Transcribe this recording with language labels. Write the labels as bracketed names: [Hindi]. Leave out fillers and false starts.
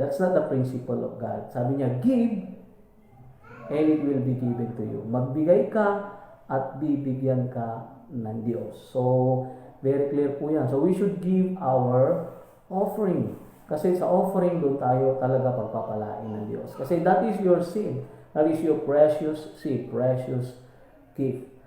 [English] That's not the principle of God. [Filipino] Sabi niya, [English] give, and it will be given to you. [Filipino] Magbigay ka, at bibigyan ka ng Diyos. [English] So, very clear [Filipino] po yan. [English] So, we should give our offering. [Filipino] Kasi sa offering, doon tayo talaga pagpapalain ng Diyos. Kasi [English] that is your seed. That is your precious seed, precious gift.